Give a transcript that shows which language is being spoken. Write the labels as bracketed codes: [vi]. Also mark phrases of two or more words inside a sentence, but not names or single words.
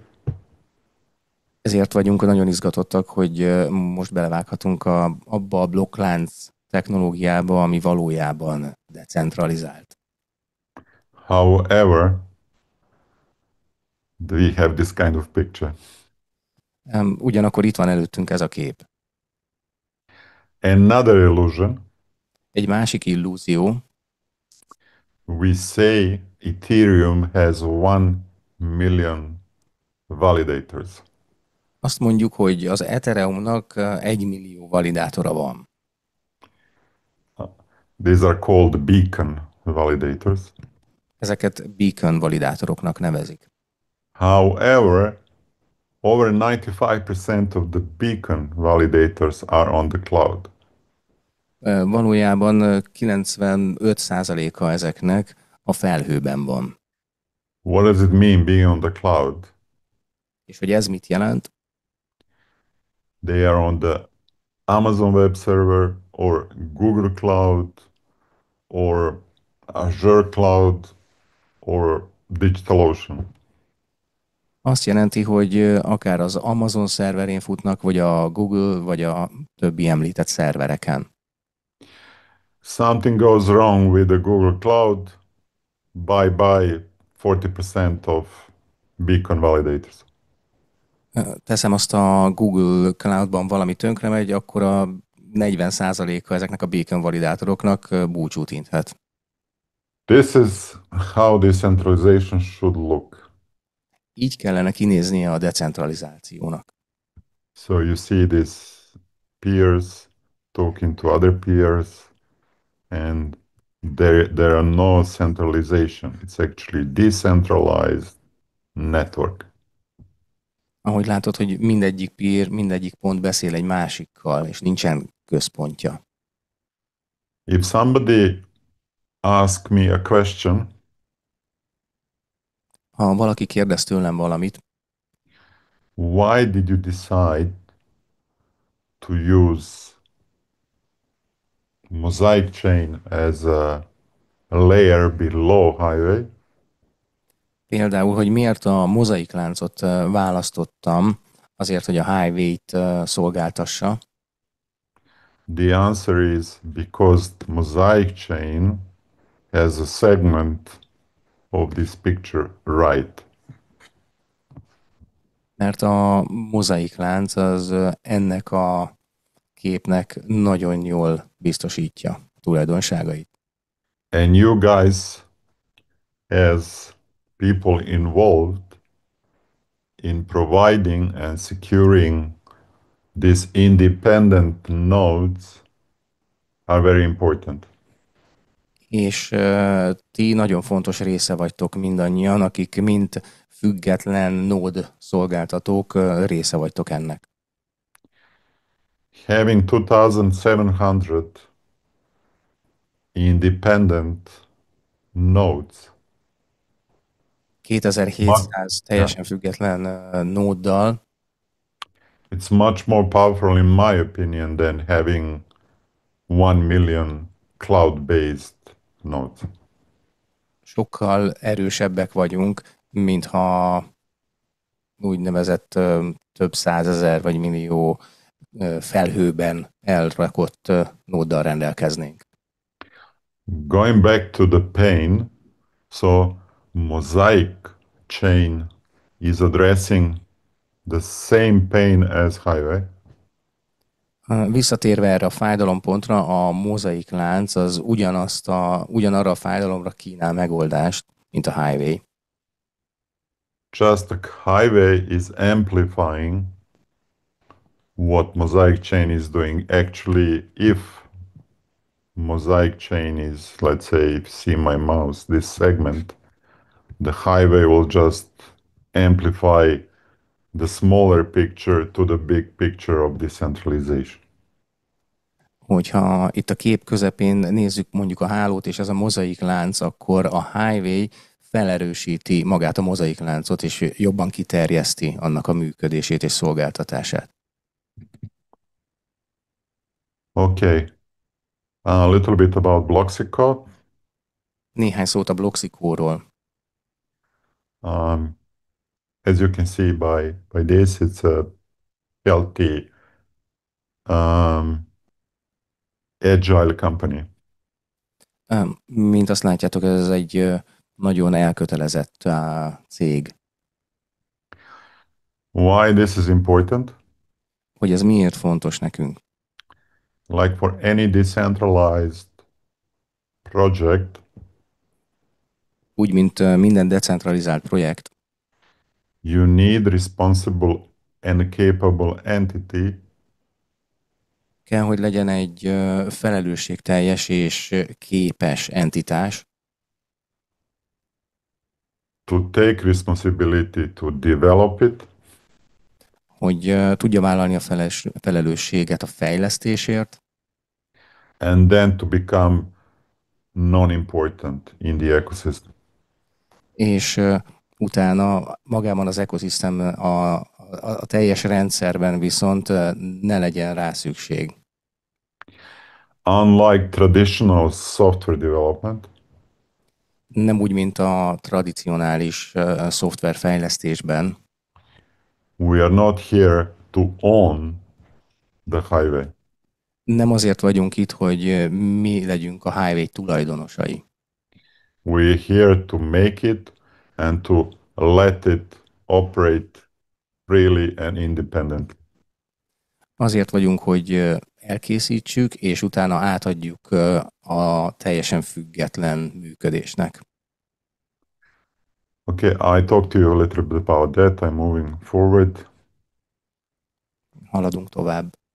[hu] Ezért vagyunk nagyon izgatottak, hogy most belevághatunk abba a blokklánc technológiába, ami valójában decentralizált. [en] However, we have this kind of picture. [hu] Ugyanakkor itt van előttünk ez a kép. [en] Another illusion, [hu] Egy másik illúzió, [en] we say Ethereum has 1 million validators. [hu] azt mondjuk, hogy az Ethereumnak 1 millió validátora van. [en] These are called beacon validators. [hu] Ezeket beacon validátoroknak nevezik. [en] However, over 95% of the beacon validators are on the cloud. [hu] Valójában 95%-a ezeknek a felhőben van. [en] What does it mean being on the cloud? [hu] És hogy ez mit jelent? [en] They are on the Amazon Web Server or Google Cloud or Azure Cloud or DigitalOcean. [hu] Azt jelenti, hogy akár az Amazon szerverén futnak, vagy a Google, vagy a többi említett szervereken. [en] Something goes wrong with the Google Cloud, bye-bye 40% of beacon validators. [hu] Teszem azt a Google Cloudban valami tönkre megy, akkor a 40%-a ezeknek a beacon validátoroknak búcsút inthet. [en] This is how decentralization should look. [hu] Így kellene kinéznie a decentralizációnak. [en] So you see these peers talking to other peers, and there are no centralization. It's actually decentralized network. [hu] Ahogy látod, hogy mindegyik peer, mindegyik pont beszél egy másikkal, és nincsen központja. [en] If somebody asks me a question, [hu] Ha valaki kérdez tőlem valamit, [en] why did you decide to use mosaic chain as a layer below highway? [hu] például, hogy miért a mozaikláncot választottam Azért, hogy a highway-t szolgáltassa. [en] The answer is because the mosaic chain has a segment of this picture right. [hu] Mert a mozaik lánc az ennek a képnek nagyon jól biztosítja a tulajdonságait. [en] And you guys, as people involved in providing and securing these independent nodes, are very important. [hu] És ti nagyon fontos része vagytok mindannyian, akik mint független nód szolgáltatók része vagytok ennek. [en] Having 2,700 independent nodes, [hu] 2700 [en] yeah, [hu] teljesen független nóddal [en] it's much more powerful, in my opinion, than having 1 million cloud-based nodes. [hu] sokkal erősebbek vagyunk, mintha úgynevezett több százezer vagy millió felhőben elrakott nóddal rendelkeznénk. [en] Going back to the pain, so mosaic chain is addressing the same pain as highway. [hu] Visszatérve erre a fájdalompontra, a mozaik lánc az ugyanarra a fájdalomra kínál megoldást, mint a highway. [en] Just the highway is amplifying what mosaic chain is doing. Actually, if mosaic chain is, let's say, if you see my mouse, this segment, the highway will just amplify the smaller picture to the big picture of decentralization. [hu] Hogyha itt a kép közepén nézzük mondjuk a hálót, és ez a mozaik lánc, akkor a highway felerősíti magát a mozaik láncot, és jobban kiterjeszti annak a működését és szolgáltatását. [en] Okay, a little bit about Bloxico. [hu] Néhány szót a Bloxicóról. [en] As you can see by this, it's a healthy, agile company. [hu] Mint azt látjátok, ez egy nagyon elkötelezett cég. [en] Why this is important? [hu] Hogy ez miért fontos nekünk? [en] Like for any decentralized project, [hu] Úgy, mint minden decentralizált projekt, [en] you need responsible and capable entity [hu] kell, hogy legyen egy felelősségteljes és képes entitás, [en] to take responsibility to develop it, [hu] hogy tudja vállalni a felelősséget a fejlesztésért, [en] and then to become non-important in the ecosystem. [hu] és utána magában az ekoszisztém, a teljes rendszerben viszont ne legyen rá szükség. [en] Unlike traditional software development, [hu] Nem úgy, mint a tradicionális szoftverfejlesztésben. [en] we are not here to own the highway. [hu] Nem azért vagyunk itt, hogy mi legyünk a highway tulajdonosai. [en] We're here to make it and to let it operate freely and independently. [hu] Azért vagyunk, hogy elkészítsük, és utána átadjuk a teljesen független működésnek. [en] Okay, I talked to you a little bit about that. I'm moving forward. [hu] Haladunk tovább.